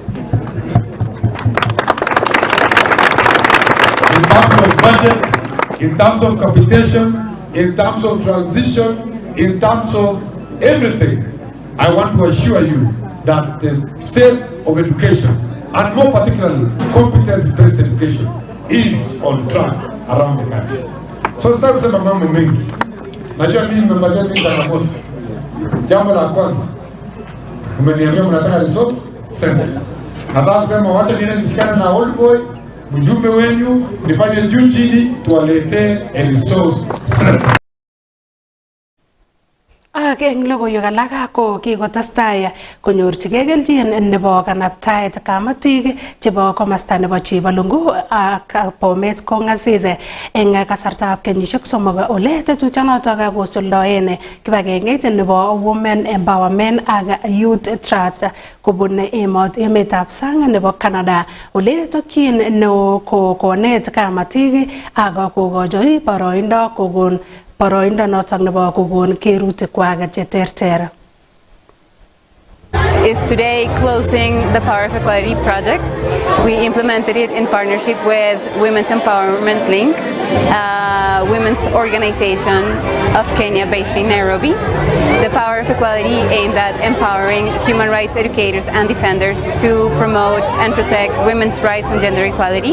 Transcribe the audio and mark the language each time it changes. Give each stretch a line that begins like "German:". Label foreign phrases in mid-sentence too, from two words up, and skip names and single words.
English: In terms of budget, in terms of capitation, in terms of transition, in terms of everything, I want to assure you that the state of education, and more particularly competence-based education, is on track around the country.
Swahili: So sitaki kusema mambo mengi. Najua mimi nimemaliza mimi changamoto. Jambo la kwanza, umeniambia mnataka
English: resource center.
Swahili: Nataka kusema wacha niende nishikane na
English: old boy,
Swahili: mjumbe wenu, nifanye juu chini tuwaletee
English: resource center.
Kalenjin: Eng logoiwek alak ko kikotestai konyorchigei kelchin nebo kanaptaet kamatik chebo komasta nebo Chibalungu ak Bomet kongasis eng kasartab kenyisiek 3 ole tetutionotok kosuldoen kibagengeit nebo Women Empowerment ak Youth Trust kobun emetab sang nebo Canada ole tokyin neo konet kamatik ak kokochi boroindo kokon boroindo notok nebo kokon kerutikwak cheterter.
English: Is today closing the Power of Equality project. We implemented it in partnership with Women's Empowerment Link, women's organization of Kenya based in Nairobi. The Power of Equality aimed at empowering human rights educators and defenders to promote and protect women's rights and gender equality.